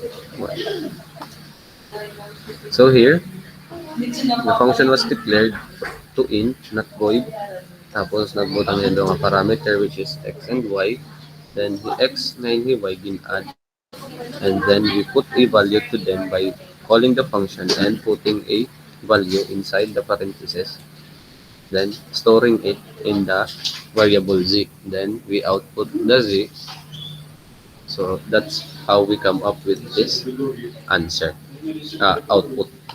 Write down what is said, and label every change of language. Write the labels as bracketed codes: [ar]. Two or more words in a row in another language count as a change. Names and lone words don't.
[en] So here, the function was declared to int, not void. [hil] Tapos nagbutang nito nga parameter [en] which is x and y. Then the x na yung y gin-add. And then we put a value to them by calling the function and putting a value inside the parentheses. Then storing it in the variable z. Then we output the z. So that's how we come up with this answer, output.